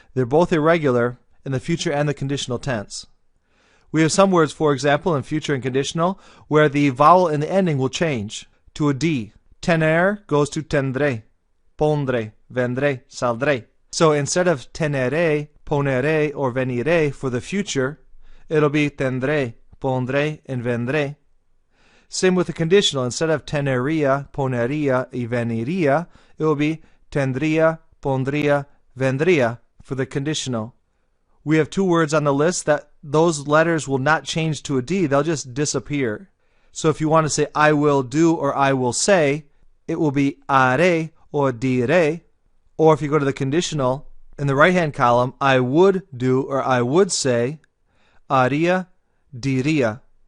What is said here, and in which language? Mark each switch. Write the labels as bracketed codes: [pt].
[en] They're both irregular in the future and the conditional tense. We have some words, for example, in future and conditional, where the vowel in the ending will change to a D. [es] Tener goes to tendré, pondré, vendré, saldré. [en] So instead of teneré, poneré, or veniré for the future, it'll be tendré, pondré, and vendré. Same with the conditional. Instead of [es] tenería, ponería, y veniría, [en] it will be [es] tendría, pondría, vendría [en] for the conditional. We have two words on the list that those letters will not change to a D. They'll just disappear. So if you want to say I will do or I will say, it will be haré or diré. Or if you go to the conditional, in the right-hand column, I would do or I would say, [es] haría, diría.